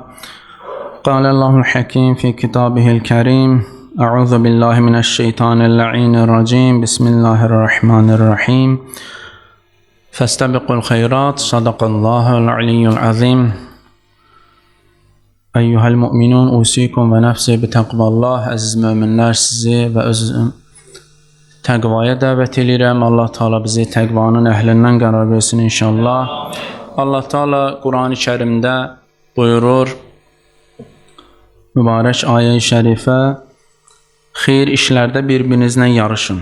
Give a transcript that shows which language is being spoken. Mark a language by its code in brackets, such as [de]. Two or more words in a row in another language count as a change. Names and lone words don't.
[ar] قال الله الحكيم في كتابه الكريم أعوذ بالله من الشيطان اللعين الرجيم بسم الله الرحمن الرحيم فاستبقوا الخيرات صدق الله العلي العظيم. أيها المؤمنون أوصيكم ونفسي بتقوى الله. [az] Aziz müminler, sizi ve özüm təqvaya dəvət edirəm. Allah Teala bizi təqvanın əhlindən qərar versin inşallah. Allah Teala Quran-ı Kərimdə buyurur, mübarək ayə-i şərifə, xeyir işlərdə bir-birinizlə yarışın.